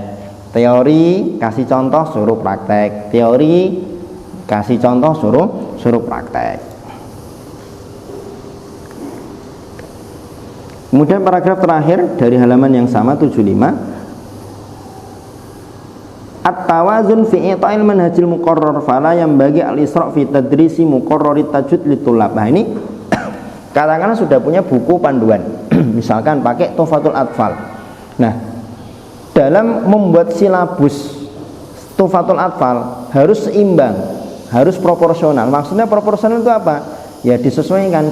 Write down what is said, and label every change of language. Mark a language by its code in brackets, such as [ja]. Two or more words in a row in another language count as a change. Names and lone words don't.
[id] Teori, kasih contoh, suruh praktek. Teori, kasih contoh, suruh praktek. Kemudian paragraf terakhir dari halaman yang sama 75, [ar] التوازن في إعطاء المنهج المقرر فلا ينبغي الإسراف في تدريس مقرر التجويد للطلاب. [id] Nah ini katakanlah sudah punya buku panduan misalkan pakai Tuhfatul Atfal. Nah, dalam membuat silabus Tuhfatul Atfal harus seimbang, harus proporsional. Maksudnya proporsional itu apa? Ya disesuaikan.